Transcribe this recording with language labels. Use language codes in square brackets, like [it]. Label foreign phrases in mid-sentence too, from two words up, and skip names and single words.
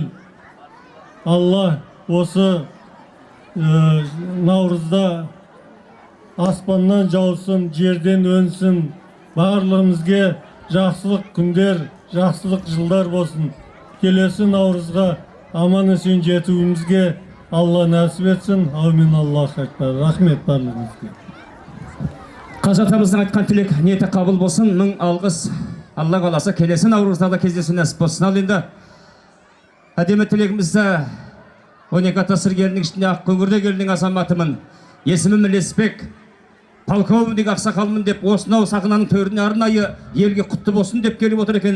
[kk] Алла осы Наурызда аспаннан жаусын, жерден өнсін. Барлығымызге жақсылық күндер, жақсылық жылдар болсын. Келесі Наурызға аман есен жетуімізге Алла нәсіп етсін. [ar] آمين. الله أكبر. [kk] Рахмет барлығыңызға. Қажы атамыздың айтқан тілек ниеті қабыл болсын. Мың алғыс. Алла қаласа келесі Наурызда да кездесу нәсіп болсын. Ал енді әдемі тілегімізді 12 атасыр елінің ішінде Ақкөңірде елінің азаматымын. Есімім Леспек, полковник ақсақалмын деп осынау сахнаның төріне арнайы елге құтты болсын деп келіп отыр екен.